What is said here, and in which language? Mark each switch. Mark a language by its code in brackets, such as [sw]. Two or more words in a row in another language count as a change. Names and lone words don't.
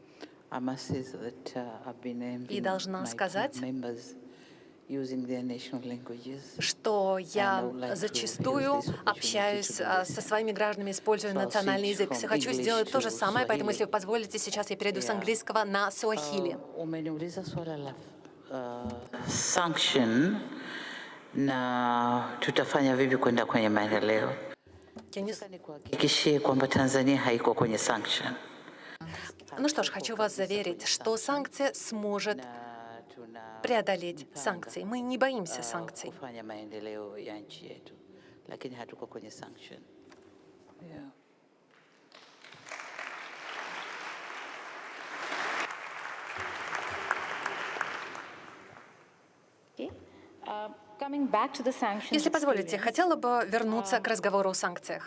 [ru] И должна сказать, что я зачастую общаюсь со своими гражданами, используя национальный язык. Хочу сделать то же самое, поэтому, если вы позволите, сейчас я перейду с английского на суахили. [sw] na tutafanya vipi kwenda kwenye maendeleo. Nikuhakikishie kwamba Tanzania haiko kwenye sanction. [ru] Ну что ж, хочу вас заверить, что санкция сможет преодолеть санкции. Мы не боимся санкций. [sw] Kufanya maendeleo ya nchi yetu, lakini hatuko kwenye sanction. Yeah. [ru] Если позволите, хотела бы вернуться к разговору о санкциях.